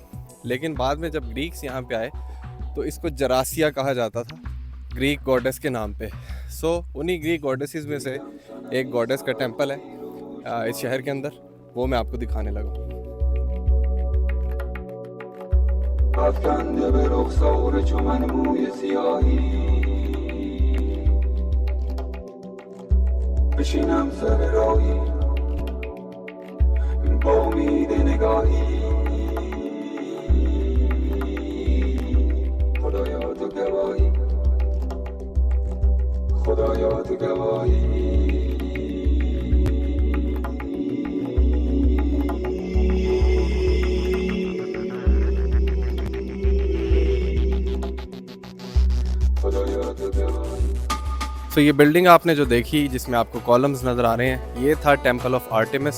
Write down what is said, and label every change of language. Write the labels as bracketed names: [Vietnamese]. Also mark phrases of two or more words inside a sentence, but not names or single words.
[Hindi] लेकिन बाद में जब ग्रीक्स यहाँ पे आए तो इसको जरासिया कहा जाता था [English] Greek goddess [Hindi] के नाम पे। सो उन्हीं [English] Greek goddesses [Hindi] में से एक गॉडेस का टेंपल है इस शहर के अंदर, वो मैं आपको दिखाने लगा। [Persian] افکنده به رخسار چو من موی سیاهی بشینم سر راهی با امید نگاهی خدایا تو گواهی خدایا تو گواهی [Hindi] तो ये बिल्डिंग आपने जो देखी जिसमें आपको कॉलम्स नज़र आ रहे हैं, ये था टेंपल ऑफ आर्टेमिस।